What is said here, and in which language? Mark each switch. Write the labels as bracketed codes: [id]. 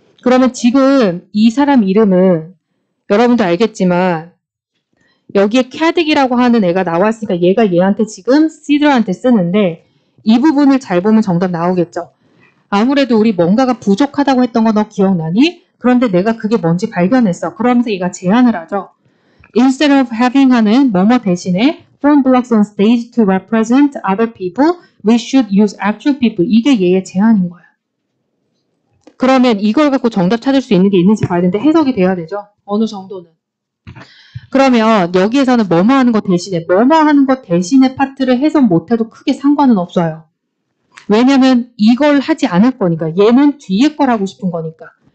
[ko] 그러면 지금 이 사람 이름은 여러분도 알겠지만 여기에 캐딕이라고 하는 애가 나왔으니까 얘가 얘한테 지금 시드한테 쓰는데 이 부분을 잘 보면 정답 나오겠죠. 아무래도 우리 뭔가가 부족하다고 했던 거 너 기억나니? 그런데 내가 그게 뭔지 발견했어. 그러면서 얘가 제안을 하죠. [en] Instead of having [ko] 하는 뭐뭐 대신에 [en] phone blocks on stage to represent other people, we should use actual people. [ko] 이게 얘의 제안인 거야. 그러면 이걸 갖고 정답 찾을 수 있는 게 있는지 봐야 되는데 해석이 돼야 되죠. 어느 정도는. 그러면 여기에서는 뭐뭐 하는 것 대신에 뭐뭐 하는 것 대신에 파트를 해석 못해도 크게 상관은 없어요. 왜냐면 이걸 하지 않을 거니까. 얘는 뒤에 걸 하고 싶은 거니까.